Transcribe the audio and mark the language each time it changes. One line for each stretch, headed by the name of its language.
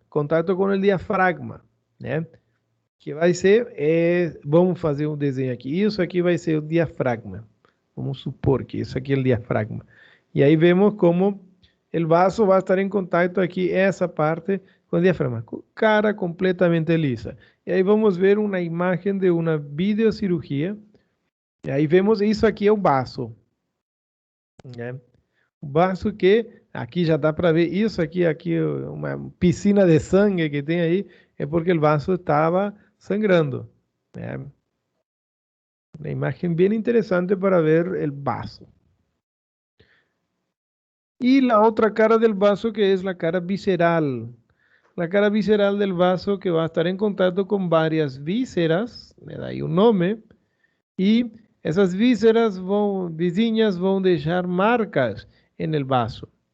Spanish: Contacto con el diafragma, né?
Portuguese: Que vai ser, vamos fazer um desenho aqui. Isso aqui vai ser o diafragma. Vamos supor que isso aqui é o diafragma. E aí vemos como o vaso vai estar em contato aqui, essa parte, com o diafragma. Cara completamente lisa. E aí vamos ver uma imagem de uma videocirurgia. E aí vemos, isso aqui é o vaso. Né? O vaso que, aqui já dá para ver, isso aqui, uma piscina de sangue que tem aí, é porque o vaso estava sangrando.
Spanish: Vean, una imagen bien interesante para ver el vaso. Y la otra cara del vaso que es la cara visceral. La cara visceral del vaso que va a estar en contacto con varias vísceras, le da ahí un nombre, y esas vísceras
Portuguese: vizinhas vão
Spanish: dejar marcas en el vaso.